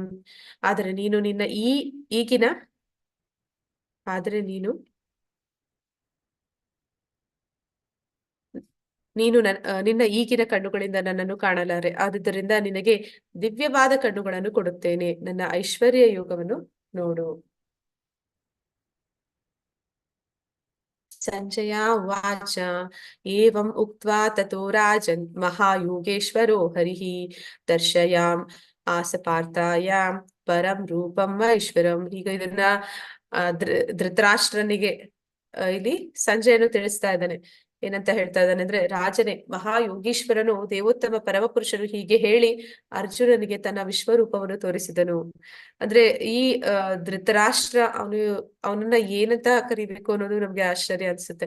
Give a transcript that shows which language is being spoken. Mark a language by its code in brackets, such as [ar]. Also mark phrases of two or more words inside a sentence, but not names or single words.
[kn] ಆದರೆ ನೀನು ನಿನ್ನ ಈಗಿನ ಕಣ್ಣುಗಳಿಂದ ನನ್ನನ್ನು ಕಾಣಲಾರೆ. ಆದುದರಿಂದ ನಿನಗೆ ದಿವ್ಯವಾದ ಕಣ್ಣುಗಳನ್ನು ಕೊಡುತ್ತೇನೆ, ನನ್ನ ಐಶ್ವರ್ಯ ಯೋಗವನ್ನು ನೋಡು. [sa] ಸಂಜಯ ಉವಾಚ ಏವಂ ಉಕ್ತ್ವಾ ತಥೋ ರಾಜನ್ ಮಹಾಯೋಗೇಶ್ವರೋ ಹರಿಃ ದರ್ಶಯಾಮ್ ಆಸಪಾರ್ಥಾಯ ಪರಂ ರೂಪಂ ಐಶ್ವರಂ. [kn] ಈಗ ಇದನ್ನ ಧೃತರಾಷ್ಟ್ರನಿಗೆ ಇಲ್ಲಿ ಸಂಜಯನು ತಿಳಿಸ್ತಾ ಇದ್ದಾನೆ. ಏನಂತ ಹೇಳ್ತಾ ಇದ್ದಾನೆ ಅಂದ್ರೆ, ರಾಜನೇ, ಮಹಾಯೋಗೀಶ್ವರನು, ದೇವೋತ್ತಮ ಪರಮಪುರುಷರು ಹೀಗೆ ಹೇಳಿ ಅರ್ಜುನನಿಗೆ ತನ್ನ ವಿಶ್ವರೂಪವನ್ನು ತೋರಿಸಿದನು. ಅಂದ್ರೆ ಈ ಧೃತರಾಷ್ಟ್ರ ಅವನನ್ನ ಏನಂತ ಕರಿಬೇಕು ಅನ್ನೋದು ನಮ್ಗೆ ಆಶ್ಚರ್ಯ ಅನ್ಸುತ್ತೆ.